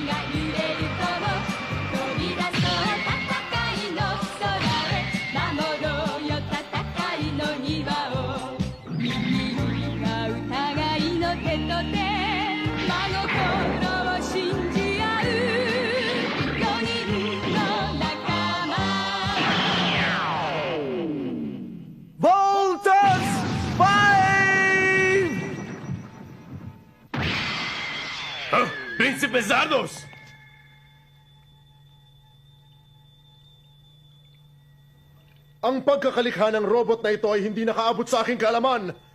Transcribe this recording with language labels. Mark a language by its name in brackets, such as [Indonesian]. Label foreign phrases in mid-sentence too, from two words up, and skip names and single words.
[Japanese] が揺れるとも飛び出そう戦いの空へ守ろうよ戦いの庭を右にが疑いの手と手真心を信じ合う4人の仲間 Voltus 5! [Filipino] Ah, Prinsipe Zardos! Ang pagkakalikha ng robot na ito ay hindi nakaabot sa aking kaalaman.